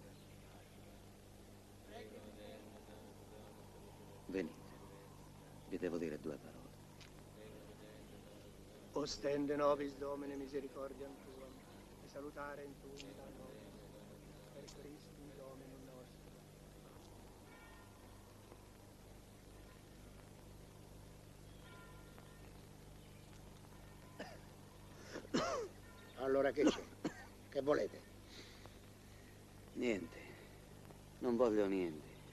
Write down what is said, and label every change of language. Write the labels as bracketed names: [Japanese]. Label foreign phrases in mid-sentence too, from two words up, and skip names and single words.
[Italian] Venite, vi devo dire due parole. [Latin] Ostende nobis Domine misericordiam tuam, e salutare in tuum da nobis, per Christum Dominum nostro. [Italian] Allora che c'è? Che volete? Niente, non voglio niente.